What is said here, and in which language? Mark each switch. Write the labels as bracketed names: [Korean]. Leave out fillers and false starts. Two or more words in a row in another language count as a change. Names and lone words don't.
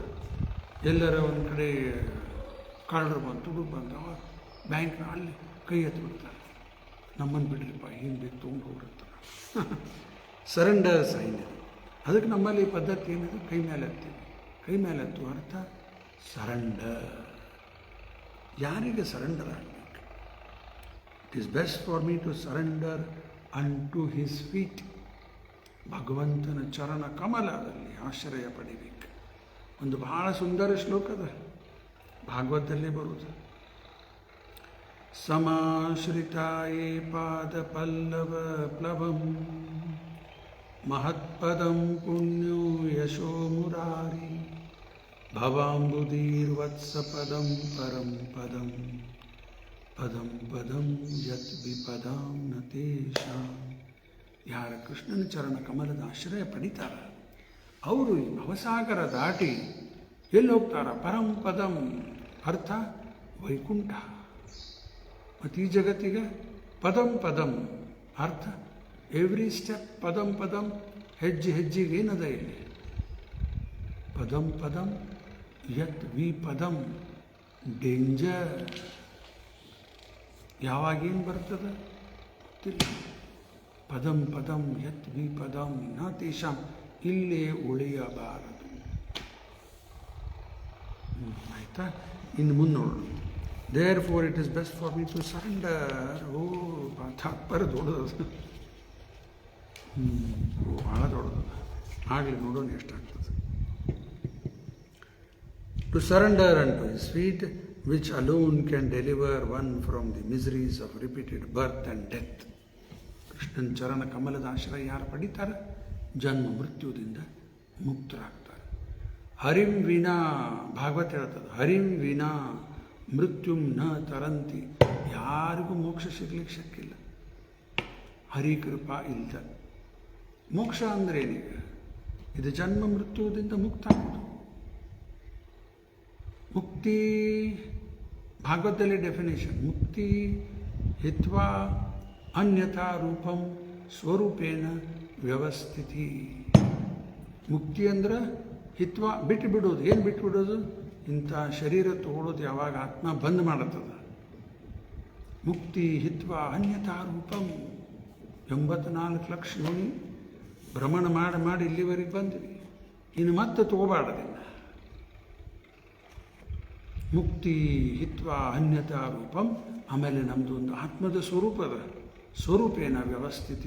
[Kannada] ಎಲ್ಲರ ಒಂದು ಕಡೆ ಕಳ್ಳರು ಬಂದು ತುಡುಗು ಬಂದು ಬ್ಯಾಂಕ್ನ ಅಲ್ಲಿ ಕೈ ಎತ್ತಿ ಬಿಡ್ತಾರೆ, ನಮ್ಮನ್ನು ಬಿಡ್ರಿಪ್ಪ, ಏನು ಬೇಕು ತೊಗೊಂಡು ಹೋಗ್ಬಿಡ್ತಾರೆ. [English] surrender sign. [Kannada] ಅದಕ್ಕೆ ನಮ್ಮಲ್ಲಿ ಪದ್ಧತಿ ಏನಿದೆ, ಕೈ ಮೇಲೆ ಎತ್ತೀವಿ. ಕೈ ಮೇಲೆ ಎತ್ತು ಅರ್ಥ ಸರೆಂಡರ್. ಯಾರಿಗೆ ಸರೆಂಡರ್ ಆಗಬೇಕು? [English] It is best for me to surrender unto His feet. [Kannada] ಭಗವಂತನ ಚರಣ ಕಮಲದಲ್ಲಿ ಆಶ್ರಯ ಪಡಿಬೇಕು. ಒಂದು ಬಹಳ ಸುಂದರ ಶ್ಲೋಕದ ಭಾಗವತದಲ್ಲೇ ಬರುವುದು. [Sanskrit] ಸಮಾಶ್ರಿತಾಯೇ ಪಾದ ಪಲ್ಲವ ಪ್ಲವಂ ಮಹತ್ಪದಂ ಪುಣ್ಯೋ ಯಶೋ ಮುರಾರಿ ಭವಾಂಬುಧೀರ್ವತ್ಸ ಪದಂ ಪರಂ ಪದಂ ಪದಂ ಪದಂ ಯತ್ ವಿಪದಾಂ ನ ತೇಷಾಂ. [Kannada] ಯಾರ ಕೃಷ್ಣನ ಚರಣ ಕಮಲದ ಆಶ್ರಯ ಪಡಿತಾರ ಅವರು ಈ ಭವಸಾಗರ ದಾಟಿ ಎಲ್ಲಿ ಹೋಗ್ತಾರ? [Sanskrit] ಪರಂ ಪದಂ [Kannada] ಅರ್ಥ ವೈಕುಂಠ. ಮತ್ತು ಈ ಜಗತ್ತಿಗೆ [Sanskrit] ಪದಂ ಪದಂ [Kannada] ಅರ್ಥ [English] every step. [Sanskrit] ಪದಂ ಪದಂ [Kannada] ಹೆಜ್ಜೆ ಹೆಜ್ಜೆಗೆ ಏನದ ಇಲ್ಲಿ? [Sanskrit] ಪದಂ ಪದಂ ಯತ್ ವಿಪದಂ ಡೇಂಜರ್. [Kannada] ಯಾವಾಗೇನು ಬರ್ತದೆ ಗೊತ್ತಿಲ್ಲ. [Sanskrit] ಪದಂ ಪದಂ ಯತ್ ವಿಪದಂ ನ ತೇಷಾಂ, [Kannada] ಇಲ್ಲೇ ಉಳಿಯಬಾರದು. ಆಯಿತಾ? ಇನ್ನು ಮುಂದೆ ನೋಡೋಣ. [English] Therefore it is best for me to surrender. [Kannada] ತಾತ್ಪರ್ಯ ದೊಡ್ಡದು, ಭಾಳ ದೊಡ್ಡದು. ಆಗಲಿ ನೋಡೋಣ ಎಷ್ಟಾಗ್ತದೆ. [English] To surrender unto His feet, which alone can deliver one from the miseries of repeated birth and death. [Kannada] ಕೃಷ್ಣನ ಚರಣ ಕಮಲದ ಆಶ್ರಯ ಯಾರು ಪಡಿತಾರೆ, ಜನ್ಮ ಮೃತ್ಯುದಿಂದ ಮುಕ್ತರಾಗ್ತಾರೆ. [Sanskrit] ಹರಿಂ ವಿನಾ, [Kannada] ಭಾಗವತ ಹೇಳ್ತದೆ, [Sanskrit] ಹರಿಂ ವಿನಾ ಮೃತ್ಯುಂ ನ ತರಂತಿ. [Kannada] ಯಾರಿಗೂ ಮೋಕ್ಷ ಸಿಗ್ಲಿಕ್ಕೆ ಶಕ್ಕಿಲ್ಲ ಹರಿ ಕೃಪಾ ಇಲ್ದ. ಮೋಕ್ಷ ಅಂದ್ರೆ ಏನೀಗ? ಇದು ಜನ್ಮ ಮೃತ್ಯುದಿಂದ ಮುಕ್ತ ಆಗೋದು. ಮುಕ್ತಿ ಭಾಗವತದಲ್ಲಿ ಡೆಫಿನೇಷನ್, [Sanskrit] ಮುಕ್ತಿ ಹಿತ್ವಾ ಅನ್ಯಥಾ ರೂಪಂ ಸ್ವರೂಪೇನ ವ್ಯವಸ್ಥಿತಿ. [Kannada] ಮುಕ್ತಿ ಅಂದ್ರೆ ಹಿತ್ವಾ ಬಿಟ್ಟು ಬಿಡೋದು. ಏನು ಬಿಟ್ಟು ಬಿಡೋದು? ಇಂಥ ಶರೀರ ತಗೊಳ್ಳೋದು ಯಾವಾಗ ಆತ್ಮ ಬಂದ್ ಮಾಡುತ್ತದೆ. [Sanskrit] ಮುಕ್ತಿ ಹಿತ್ವಾ ಅನ್ಯಥಾ ರೂಪಂ. [Kannada] 84 ಲಕ್ಷ ಯೋನಿ ಭ್ರಮಣ ಮಾಡಿ ಮಾಡಿ ಇಲ್ಲಿವರೆಗೆ ಬಂದ್ವಿ. ಇನ್ನು ಮತ್ತೆ ತಗೋಬಾರ್ದಿಲ್ಲ. [Sanskrit] ಮುಕ್ತಿ ಹಿತ್ವಾ ಅನ್ಯತಾ ರೂಪಂ. [Kannada] ಆಮೇಲೆ ನಮ್ಮದು ಒಂದು ಆತ್ಮದ ಸ್ವರೂಪದ [Sanskrit] ಸ್ವರೂಪೇನ ವ್ಯವಸ್ಥಿತಿ.